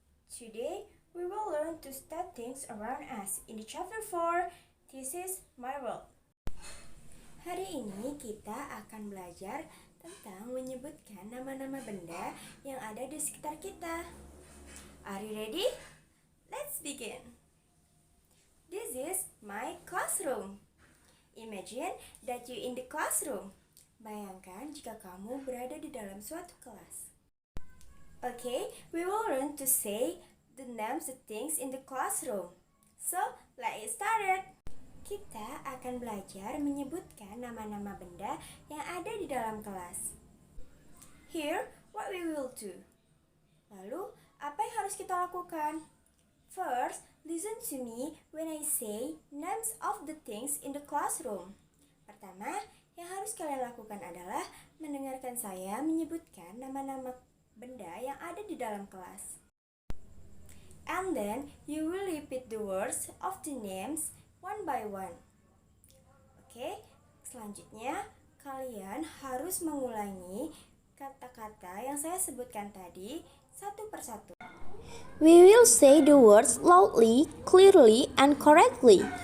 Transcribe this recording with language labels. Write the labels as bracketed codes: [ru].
[en] Today we will learn to state things around us in the chapter 4. This is my world. [id] Hari ini kita akan belajar tentang menyebutkan nama-nama benda yang ada di sekitar kita. [en] Are you ready? Let's begin. This is my classroom. Imagine that you in the classroom. [id] Bayangkan jika kamu berada di dalam suatu kelas. [en] Okay, we will learn to say the names of things in the classroom. So, let's get started. [id] Kita akan belajar menyebutkan nama-nama benda yang ada di dalam kelas. [en] Here, what we will do. [id] Lalu, apa yang harus kita lakukan? [en] First, listen to me when I say names of the things in the classroom. [id] Pertama, yang harus kalian lakukan adalah mendengarkan saya menyebutkan nama-nama benda yang ada di dalam kelas. [en] And then, you will repeat the words of the names one by one. [id] Oke, selanjutnya kalian harus mengulangi kata-kata yang saya sebutkan tadi satu persatu. [en] We will say the words loudly, clearly, and correctly.